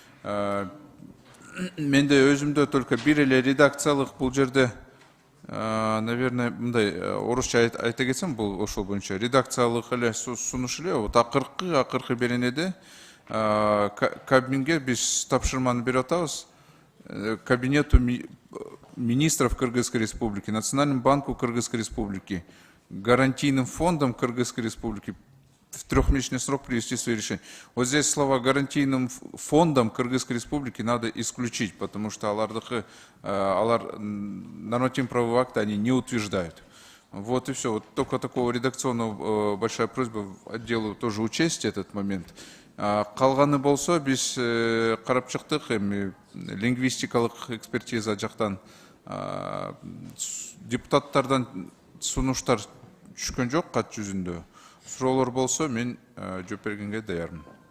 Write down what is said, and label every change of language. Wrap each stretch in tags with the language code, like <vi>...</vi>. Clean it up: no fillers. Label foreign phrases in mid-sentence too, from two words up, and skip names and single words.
<ky>Менде өзүмдө только бир эле редакциялык бул жерде, наверное, мындай орусча айта кетсем, бул ошол боюнча редакциялык эле сунуш эле. Вот акыркы беренеде Кабминге биз тапшырманы берип атабыз.</ky> <ru>Кабинету министров Кыргызской Республики, Национальному банку Кыргызской Республики, гарантийным фондом Кыргызской Республики в трехмесячный срок привести свои решения. Вот здесь слова гарантийным фондом Кыргызской Республики надо исключить, потому что нормативно-правовые акты они не утверждают. Вот и все. Вот только такого редакционного большая просьба отделу тоже учесть этот момент.</ru> <ky>Калганы болсо биз карап чыктык, эми лингвистикалык экспертиза жактан депутаттардан сунуштар түшкөн жок кат жүзүндө. Суроолор болсо мен жооп бергенге даярмын.</ky>